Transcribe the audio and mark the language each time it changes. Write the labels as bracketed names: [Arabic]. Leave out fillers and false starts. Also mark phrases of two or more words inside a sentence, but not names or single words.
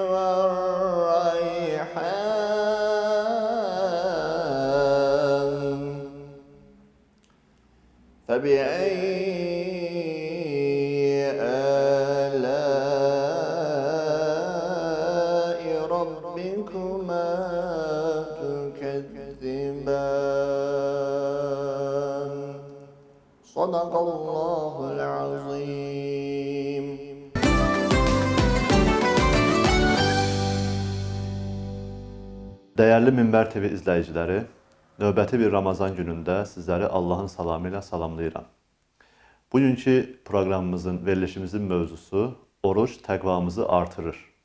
[Arabic] والريحان فبأي آلاء ربكما تكذبان صدق الله العظيم. [Azerbaijani] Değerli Minber TV izləyiciləri, növbəti bir Ramazan günündə sizləri Allahın salamı ilə salamlayıram. Bugünkü proqramımızın, verilişimizin mövzusu oruç təqvamızı artırır.